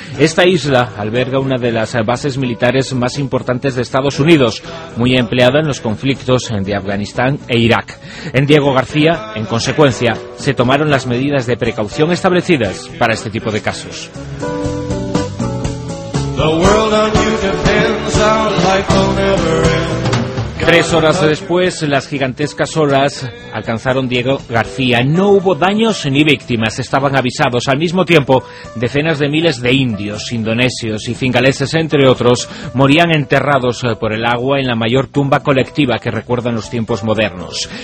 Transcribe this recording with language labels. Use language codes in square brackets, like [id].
[es] Esta isla alberga una de las bases militares más importantes de Estados Unidos, muy empleada en los conflictos de Afganistán e Irak. En Diego García, en consecuencia, se tomaron las medidas de precaución establecidas para este tipo de casos. [en] The world on you depends, our life will never end. [es] 3 horas después, las gigantescas olas alcanzaron Diego García. No hubo daños ni víctimas. Estaban avisados. Al mismo tiempo, decenas de miles de indios, indonesios y cingaleses, entre otros, morían enterrados por el agua en la mayor tumba colectiva que recuerdan los tiempos modernos.